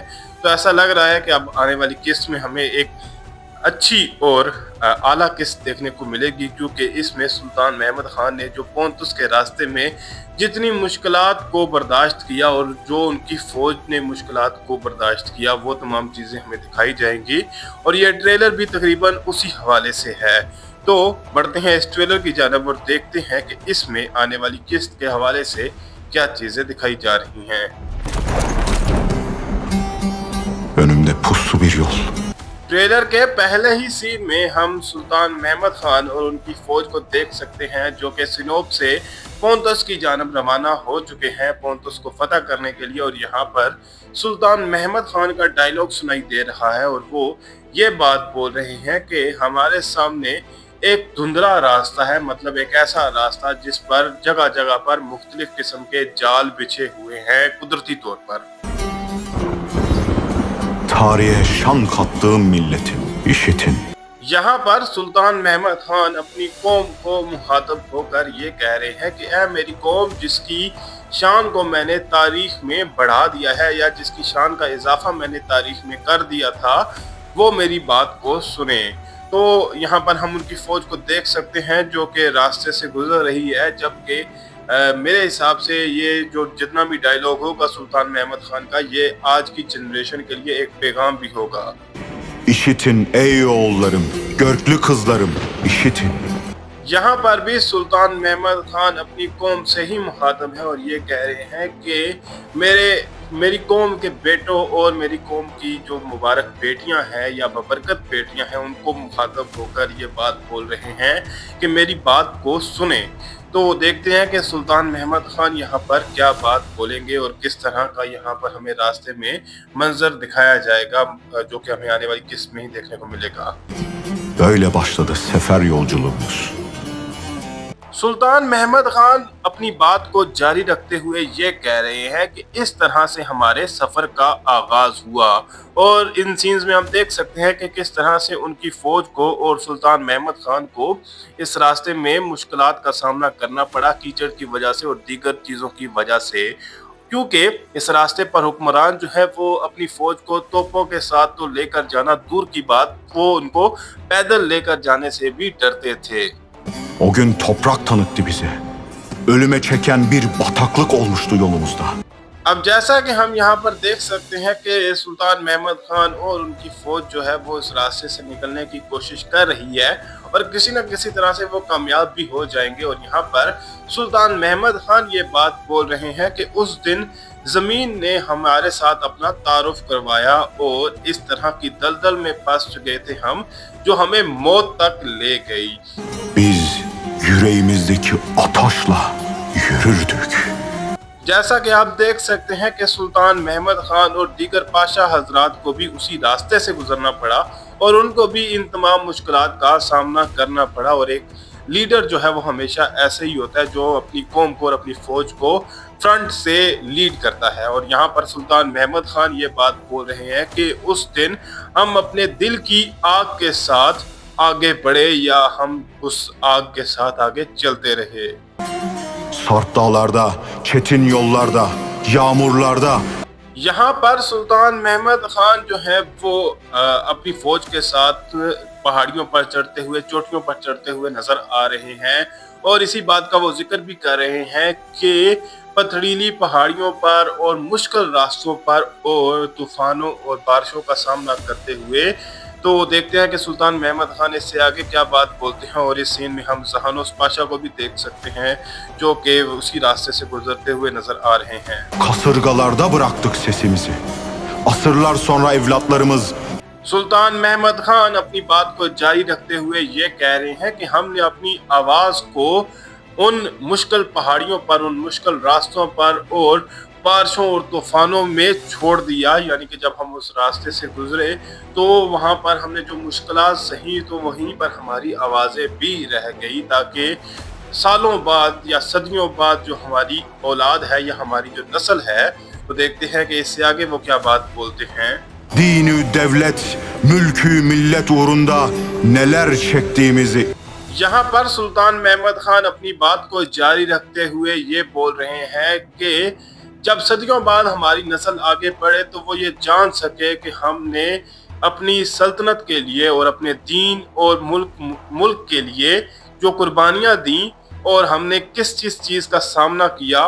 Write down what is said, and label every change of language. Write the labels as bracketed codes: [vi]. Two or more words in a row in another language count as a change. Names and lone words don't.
[ur] تو ایسا لگ رہا ہے کہ اب آنے والی قسط میں ہمیں ایک اچھی اور اعلیٰ قسط دیکھنے کو ملے گی، کیونکہ اس میں سلطان محمد خان نے جو پونتس کے راستے میں جتنی مشکلات کو برداشت کیا اور جو ان کی فوج نے مشکلات کو برداشت کیا، وہ تمام چیزیں ہمیں دکھائی جائیں گی اور یہ ٹریلر بھی تقریباً اسی حوالے سے ہے. تو بڑھتے ہیں اس ٹریلر کی جانب اور دیکھتے ہیں کہ اس میں آنے والی قسط کے حوالے سے کیا چیزیں دکھائی جا رہی ہیں. [tr] Önümde puslu bir yol. [ur] ٹریلر کے پہلے ہی سین میں ہم سلطان محمد خان اور ان کی فوج کو دیکھ سکتے ہیں، جو کہ سینوپ سے پونتس کی جانب روانہ ہو چکے ہیں پونتس کو فتح کرنے کے لیے. اور یہاں پر سلطان محمد خان کا ڈائیلاگ سنائی دے رہا ہے اور وہ یہ بات بول رہے ہیں کہ ہمارے سامنے ایک دھندلا راستہ ہے، ایک ایسا راستہ جس پر جگہ جگہ پر مختلف قسم کے جال بچھے ہوئے ہیں قدرتی طور پر. [tr] Tarihe şan kattığım milletim, işitin. [ur] یہاں پر سلطان محمد خان اپنی قوم کو مخاطب ہو کر یہ کہہ رہے ہیں کہ اے میری قوم، جس کی شان کو میں نے تاریخ میں بڑھا دیا ہے یا جس کی شان کا اضافہ میں نے تاریخ میں کر دیا تھا، وہ میری بات کو سنے. تو یہاں پر ہم ان کی فوج کو دیکھ سکتے ہیں جو کہ راستے سے گزر رہی ہے، جبکہ میرے حساب سے یہ جو جتنا بھی ڈائیلاگ ہوگا سلطان محمد خان کا، یہ آج کی جنریشن کے لیے ایک پیغام بھی ہوگا. [tr] İşitin ey oğullarım, görklü kızlarım, işitin. [ur] یہاں پر بھی سلطان محمد خان اپنی قوم سے ہی مخاطب ہے اور یہ کہہ رہے ہیں کہ میری قوم کے بیٹوں اور میری قوم کی جو مبارک بیٹیاں ہیں یا بابرکت بیٹیاں ہیں، ان کو مخاطب ہو کر یہ بات بول رہے ہیں کہ میری بات کو سنے. تو دیکھتے ہیں کہ سلطان محمد خان یہاں پر کیا بات بولیں گے اور کس طرح کا یہاں پر ہمیں راستے میں منظر دکھایا جائے گا، جو کہ ہمیں آنے والی قسط میں ہی دیکھنے کو ملے گا. [tr] Böyle başladı sefer yolculuğumuz. [ur] سلطان محمد خان اپنی بات کو جاری رکھتے ہوئے یہ کہہ رہے ہیں کہ اس طرح سے ہمارے سفر کا آغاز ہوا. اور ان سینز میں ہم دیکھ سکتے ہیں کہ کس طرح سے ان کی فوج کو اور سلطان محمد خان کو اس راستے میں مشکلات کا سامنا کرنا پڑا، کیچڑ کی وجہ سے اور دیگر چیزوں کی وجہ سے، کیونکہ اس راستے پر حکمران جو ہے وہ اپنی فوج کو توپوں کے ساتھ تو لے کر جانا دور کی بات، وہ ان کو پیدل لے کر جانے سے بھی ڈرتے تھے. [tr] O gün toprak tanıttı bize. Ölüme çeken bir bataklık olmuştu yolumuzda. [ur] اب جیسا کہ ہم یہاں پر دیکھ سکتے ہیں کہ سلطان محمد خان اور ان کی فوج جو ہے وہ اس راستے سے نکلنے کی کوشش کر رہی ہے اور کسی نہ کسی طرح سے وہ کامیاب بھی ہو جائیں گے. اور یہاں پر سلطان محمد خان یہ بات بول رہے ہیں کہ اس دن زمین نے ہمارے ساتھ اپنا تعارف کروایا اور اس طرح کی دلدل میں پھنس گئے تھے ہم، جو ہمیں موت تک لے گئی. [tr] Biz yüreğimizdeki ataşla yürürdük. [ur] جیسا کہ آپ دیکھ سکتے ہیں کہ سلطان محمد خان اور دیگر پاشا حضرات کو بھی اسی راستے سے گزرنا پڑا اور ان کو بھی ان تمام مشکلات کا سامنا کرنا پڑا. اور ایک لیڈر جو ہے وہ ہمیشہ ایسے ہی ہوتا ہے جو اپنی قوم کو اور اپنی فوج کو فرنٹ سے لیڈ کرتا ہے. اور یہاں پر سلطان محمد خان یہ بات بول رہے ہیں کہ اس دن ہم اپنے دل کی آگ کے ساتھ آگے بڑھے یا ہم اس آگ کے ساتھ آگے چلتے رہے. [tr] Sarp dağlarda, çetin yollarda, yağmurlarda. [ur] یہاں پر سلطان محمد خان جو ہے وہ اپنی فوج کے ساتھ پہاڑیوں پر چڑھتے ہوئے، چوٹیوں پر چڑھتے ہوئے نظر آ رہے ہیں اور اسی بات کا وہ ذکر بھی کر رہے ہیں کہ پتھریلی پہاڑیوں پر اور مشکل راستوں پر اور طوفانوں اور بارشوں کا سامنا کرتے ہوئے تو دیکھتے ہیں کہ سلطان محمد خان اس سے آگے کیا بات بولتے ہیں. اور اس سین میں ہم جہانوس پاشا کو بھی دیکھ سکتے ہیں جو کہ اسی راستے سے گزرتے ہوئے نظر آ رہے ہیں. [tr] Kasırgalarda bıraktık sesimizi. Asırlar sonra evlatlarımız [ur] سلطان محمد خان اپنی بات کو جاری رکھتے ہوئے یہ کہہ رہے ہیں کہ ہم نے اپنی آواز کو ان مشکل پہاڑیوں پر، ان مشکل راستوں پر اور بارشوں اور طوفانوں میں چھوڑ دیا. یعنی کہ جب ہم اس راستے سے گزرے تو وہاں پر ہم نے جو مشکلات سہی، تو وہیں پر ہماری آوازیں بھی رہ گئی، تاکہ سالوں بعد یا صدیوں بعد جو ہماری اولاد ہے یا ہماری جو نسل ہے، تو دیکھتے ہیں کہ اس سے آگے وہ کیا بات بولتے ہیں. [tr] dini, devlet, mülkü, millet uğrunda neler çektiğimizi [ur] یہاں پر سلطان محمد خان اپنی بات کو جاری رکھتے ہوئے یہ بول رہے ہیں کہ جب صدیوں بعد ہماری نسل آگے بڑھے تو وہ یہ جان سکے کہ ہم نے اپنی سلطنت کے لیے اور اپنے دین اور ملک کے لیے جو قربانیاں دی اور ہم نے کس چیز کا سامنا کیا.